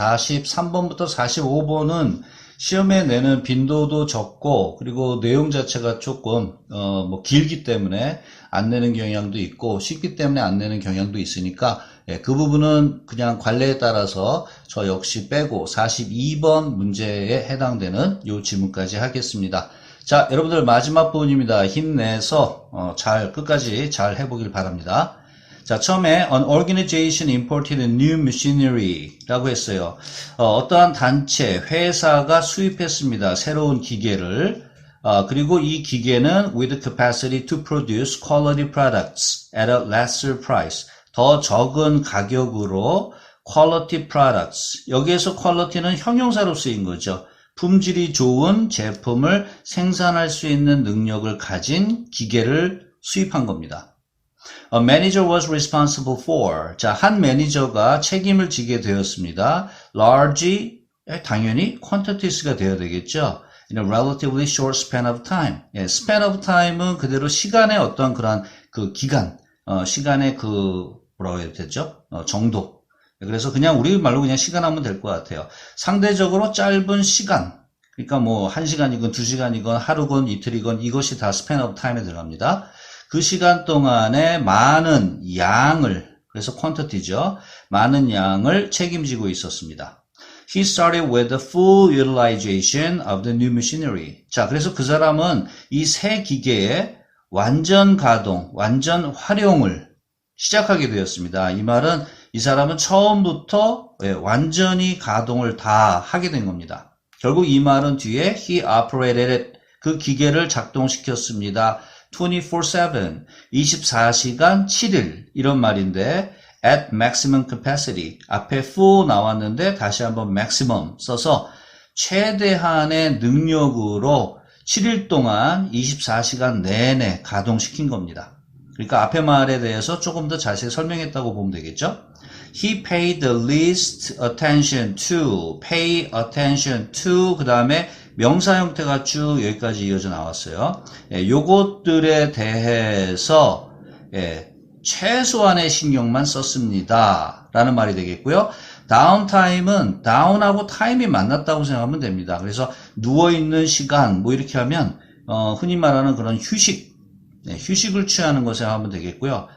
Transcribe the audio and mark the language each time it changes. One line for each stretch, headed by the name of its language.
Korean: 43번부터 45번은 시험에 내는 빈도도 적고, 그리고 내용 자체가 조금, 길기 때문에 안 내는 경향도 있고, 쉽기 때문에 안 내는 경향도 있으니까, 그 부분은 그냥 관례에 따라서 저 역시 빼고 42번 문제에 해당되는 요 지문까지 하겠습니다. 자, 여러분들 마지막 부분입니다. 힘내서 끝까지 잘 해보길 바랍니다. 자, 처음에
English: an organization imported new machinery
Korean: 라고 했어요. 어떠한 단체, 회사가 수입했습니다. 새로운 기계를. 그리고 이 기계는
English: with capacity to produce quality products at a lesser price.
Korean: 더 적은 가격으로
English: quality products.
Korean: 여기에서 quality는 형용사로 쓰인 거죠. 품질이 좋은 제품을 생산할 수 있는 능력을 가진 기계를 수입한 겁니다.
English: A manager was responsible for.
Korean: 자, 한 매니저가 책임을 지게 되었습니다. Large, 당연히 quantities가 되어야 되겠죠.
English: In a relatively short span of time.
Korean: 예, span of time은 그대로 시간의 어떤 그런 그 기간, 시간의 뭐라고 해야 되죠? 정도. 그래서 그냥 우리 말로 그냥 시간 하면 될 것 같아요. 상대적으로 짧은 시간. 그러니까 뭐 1시간이건 2시간이건 하루건 이틀이건 이것이 다 span of time에 들어갑니다. 그 시간 동안에 많은 양을, 그래서 quantity죠. 많은 양을 책임지고 있었습니다.
English: He started with the full utilization of the new machinery.
Korean: 자, 그래서 그 사람은 이 새 기계의 완전 가동, 완전 활용을 시작하게 되었습니다. 이 말은 이 사람은 처음부터 완전히 가동을 다 하게 된 겁니다. 결국 이 말은 뒤에
English: he operated it,
Korean: 그 기계를 작동시켰습니다. 24/7, 24시간 7일 이런 말인데
English: at maximum capacity,
Korean: 앞에 full 나왔는데 다시 한번 maximum 써서 최대한의 능력으로 7일 동안 24시간 내내 가동시킨 겁니다. 그러니까 앞에 말에 대해서 조금 더 자세히 설명했다고 보면 되겠죠.
English: He paid the least attention to, pay attention to,
Korean: 그 다음에 명사 형태가 쭉 여기까지 이어져 나왔어요. 요것들에 대해서 최소한의 신경만 썼습니다. 라는 말이 되겠고요. 다운타임은 다운하고 타임이 만났다고 생각하면 됩니다. 그래서 누워있는 시간 뭐 이렇게 하면 흔히 말하는 그런 휴식, 휴식을 취하는 것에 하면 되겠고요.